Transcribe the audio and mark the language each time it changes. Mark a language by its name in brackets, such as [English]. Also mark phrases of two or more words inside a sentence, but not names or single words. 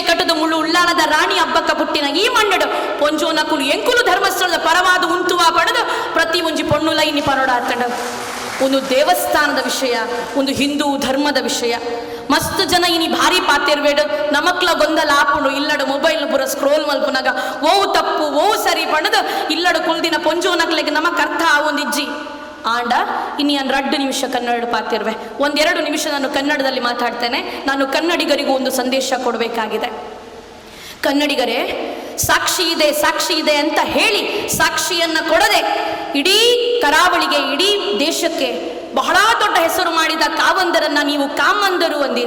[Tulu] ಕಟ್ಟದ ಮುಳ್ಳು ಉಳ್ಳಾಲದ ರಾಣಿ ಹಬ್ಬಕ್ಕ ಪುಟ್ಟಿನ ಈ ಮಣ್ಣಡು ಪೊಂಜೋನಕುಲು ಎಂಕುಲು ಧರ್ಮಸ್ಥಳದ ಪರವಾದ ಉಂತುವ ಪಡೆದು ಪ್ರತಿ ಒಂಜಿ ಪೊಣ್ಣುಲ ಇನ್ನಿ ಪರೋಡ ಆತಂಡ [Kannada] ಒಂದು ದೇವಸ್ಥಾನದ ವಿಷಯ ಒಂದು ಹಿಂದೂ ಧರ್ಮದ ವಿಷಯ [Tulu] ಮಸ್ತ್ ಜನ ಇನಿ ಭಾರಿ ಪಾತಿರ್ಬೇಡು ನಮಕ್ಲ ಗೊಂದಲ ಆಪುಂಡು ಇಲ್ಲಡು ಮೊಬೈಲ್ ಪೂರ ಸ್ಕ್ರೋಲ್ ಮಲ್ಪುನಾಗ ಓವು ತಪ್ಪು ಓವು ಸರಿ ಪಣದು ಇಲ್ಲಡು ಕುಲ್ದಿನ ಪೊಂಜೋನಕ್ಲೆಗೆ ನಮಕ್ ಅರ್ಥ ಆವೊಂದಿಜ್ಜಿ ಆಂಡ ಇನ್ನು ನಾನು 2 ನಿಮಿಷ ಕನ್ನಡ ಪಾತಿರ್ವೆ [Kannada] 1-2 ನಿಮಿಷ ನಾನು ಕನ್ನಡದಲ್ಲಿ ಮಾತಾಡ್ತೇನೆ. ನಾನು ಕನ್ನಡಿಗರಿಗೂ ಒಂದು ಸಂದೇಶ ಕೊಡಬೇಕಾಗಿದೆ. ಕನ್ನಡಿಗರೇ, ಸಾಕ್ಷಿ ಇದೆ ಅಂತ ಹೇಳಿ ಸಾಕ್ಷಿಯನ್ನ ಕೊಡದೆ ಇಡೀ ಕರಾವಳಿಗೆ ಇಡೀ ದೇಶಕ್ಕೆ ಬಹಳ ದೊಡ್ಡ ಹೆಸರು ಮಾಡಿದ ಕಾವಂದರನ್ನ ನೀವು ಕಾಮಂದರು ಅಂದಿರಿ.